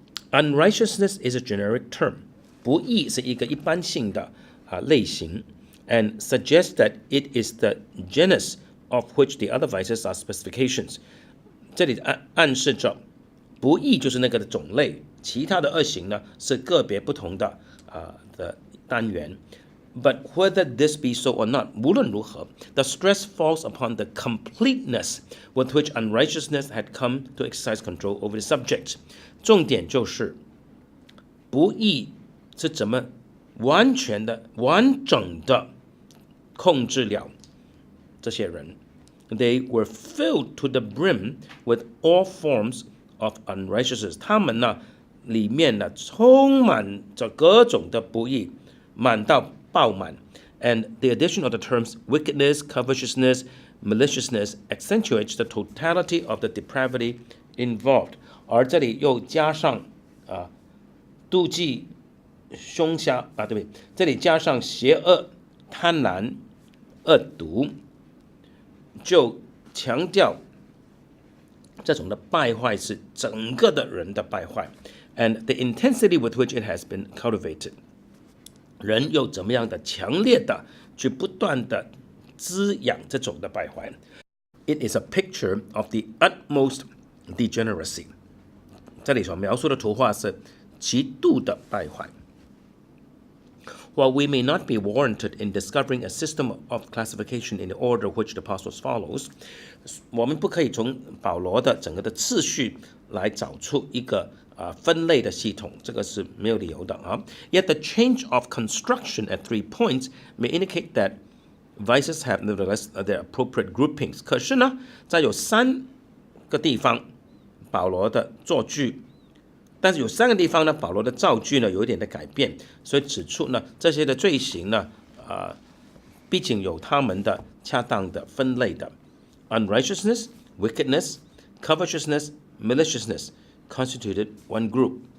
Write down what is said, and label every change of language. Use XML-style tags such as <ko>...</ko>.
<en>Unrighteousness is a generic term</en> <zh>不义是一个一般性的类型</zh> <en>and suggests that it is the genus of which the other vices are specifications</en> <zh>这里暗示着不义就是那个的种类其他的恶行是个别不同的单元</zh> <en>But whether this be so or not,</en> <zh>无论如何</zh> <en>the stress falls upon the completeness with which unrighteousness had come to exercise control over the subject.</en> <zh>重点就是不义是怎么完全的、完整的控制了这些人。</zh> <en>They were filled to the brim with all forms of unrighteousness.</en> <zh>他们呢，里面呢充满着各种的不义，满到爆满。</zh> <en>And the addition of the terms wickedness, covetousness, maliciousness accentuates the totality of the depravity involved.</en> <zh>而这里又加上妒忌、凶杀对不对？这里加上邪恶、贪婪、恶毒。就强调这种的败坏是整个的人的败坏</zh> <en>and the intensity with which it has been cultivated.</en> <zh>人又怎么样的强烈的去不断的滋养这种的败坏。</zh> <en>It is a picture of the utmost degeneracy.</en> <zh>这里所描述的图画是极度的败坏。</zh> <en>While we may not be warranted in discovering a system of classification in the order which the apostles follows,</en> <zh>我们不可以从保罗的整个的次序来找出一个分类的系统，这个是没有理由的啊。</zh> <en>Yet the change of construction at 3 points may indicate that vices have nevertheless their appropriate groupings.</en> <zh>可是呢，在有3个地方，保罗的作句。但是有3个地方呢，保罗的造句呢有一点的改变，所以指出呢这些的罪行呢，毕竟有他们的恰当的分类的。</zh> <en>Unrighteousness, wickedness, covetousness, maliciousness constituted one group.</en>